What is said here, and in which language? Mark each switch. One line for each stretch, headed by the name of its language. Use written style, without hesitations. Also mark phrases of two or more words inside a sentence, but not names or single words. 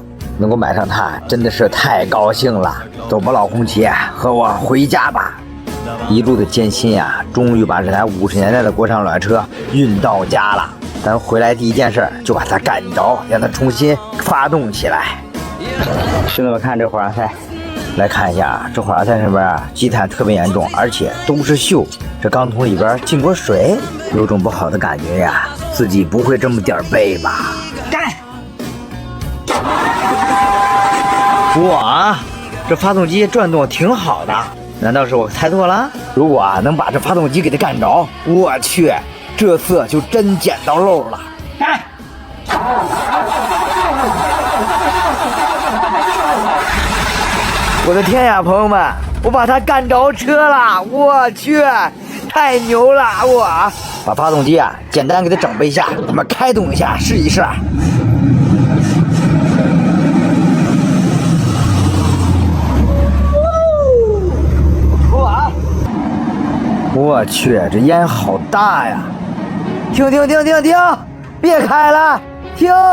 Chinese: 能夠買上它真的是太高興了。走吧，老紅旗，和我回家吧。一路的艱辛呀，終於把這台50年代的國產老爺車運到家了。咱回來第一件事就把它幹着，讓它重新發動起來。兄弟們看這火花塞，來看一下這火花塞上面啊積碳特別嚴重，而且都是鏽。這鋼桶裡邊進過水，有種不好的感覺呀，自己不會這麼點背吧？幹！哇，這發動機轉動挺好的，難道是我猜錯了？如果啊能把這發動機給它幹着，我去，這次就真撿到漏了。我的天呀，朋友們，我把它幹着車了，我去，太牛了！我把發動機啊簡單給它整備一下，咱們開動一下試一試。我去，這煙好大呀！停，別開了，停！